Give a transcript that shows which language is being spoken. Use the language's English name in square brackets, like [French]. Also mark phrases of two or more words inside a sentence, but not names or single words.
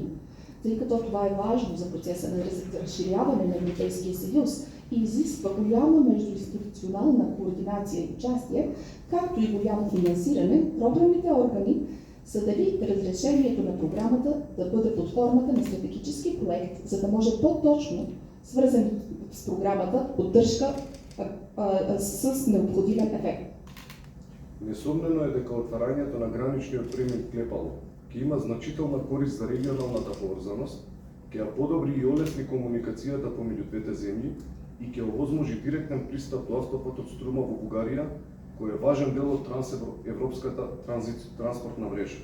[Bulgarian] Тъй като това е важно за процеса на разширяване на Европейския съюз и изисква голяма междуинституционална координация и участие, както и голямо финансиране, програмните органи са дали разрешението на програмата да бъде под формата на стратегически проект, за да може по-точно, свързан с програмата, поддръжка с необходимен ефект. [Macedonian] Несомнено е дека отварањето на граничниот премин Клепало ќе има значителна корист за регионалната поврзаност, ќе ја подобри и олесни комуникацијата помеѓу двете земји и ќе овозможи директен пристап до автопатот Струма во Бугарија, кој е важен дел од трансевропската транспортна мрежа.